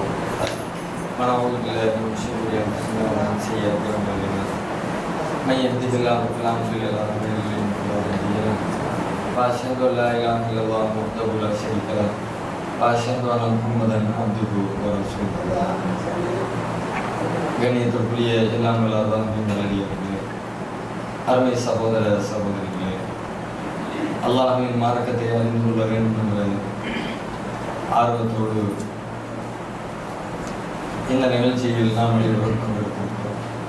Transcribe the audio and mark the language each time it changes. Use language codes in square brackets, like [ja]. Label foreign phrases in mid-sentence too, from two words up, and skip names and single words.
[ar] ونعوذ بالله من شرور أنفسنا ومن سيئات أعمالنا. من يهده الله فلا مضل له ومن يضلل فلا هادي له. وأشهد أن لا إله إلا الله وحده لا شريك له. وأشهد أن محمدا عبده ورسوله. [ta] கண்ணியத்திற்குரிய எல்லாம் வல்லவரின் நல்லடியார்களே, அருமை சகோதர சகோதரிகளே, அல்லாஹ்வின் மார்க்கத்தை அறிந்து கொள்ள வேண்டும் என்ற ஆர்வத்தோடு இந்த நிகழ்ச்சியில் நாம் அனைவரும் பங்கெடுத்திருக்கிறோம்.